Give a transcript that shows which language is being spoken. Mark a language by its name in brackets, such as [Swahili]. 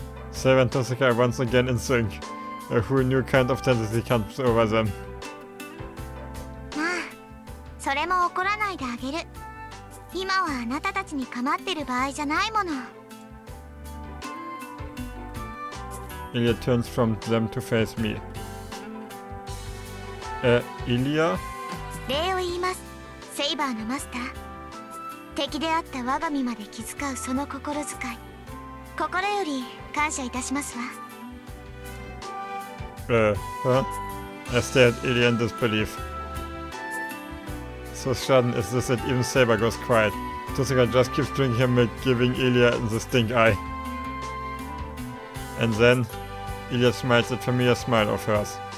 [English] Saber and Tosaka are once again in sync. A whole new kind of tendency comes over them. [Japanese] まあ、それも怒らないであげる。今はあなたたちに構ってる場合じゃないもの。 [English] Ilya turns from them to face me. Ilya? [Japanese] 礼を言います、セイバーのマスター。敵であった我が身まで気遣うその心遣い、心より感謝いたしますわ。 [English] Huh? I stare at Ilya in disbelief. So sudden is this that even Saber goes quiet. Tosaka just keeps drinking her milk, giving Ilya the stink eye. And then, Ilya smiles that familiar smile of hers.